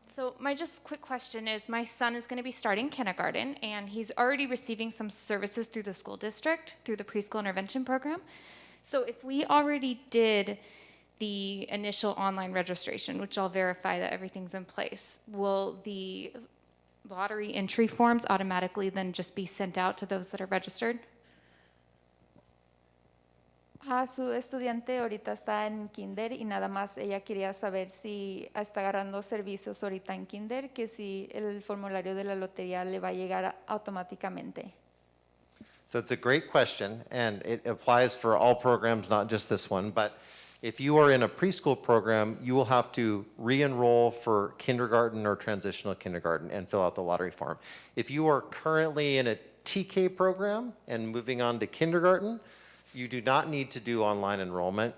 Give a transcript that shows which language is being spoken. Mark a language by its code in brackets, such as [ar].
[en] So my just quick question is, my son is going to be starting kindergarten, and he's already receiving some services through the school district, through the preschool intervention program. So if we already did the initial online registration, which I'll verify that everything's in place, will the lottery entry forms automatically then just be sent out to those that are registered? [es] Su estudiante ahorita está en kinder y nada más ella quería saber si está agarrando servicios ahorita en kinder, que si el formulario de la lotería le va a llegar automáticamente. [en] So it's a great question, and it applies for all programs, not just this one. But if you are in a preschool program, you will have to re-enroll for kindergarten or transitional kindergarten and fill out the lottery form. If you are currently in a TK program and moving on to kindergarten, you do not need to do online enrollment.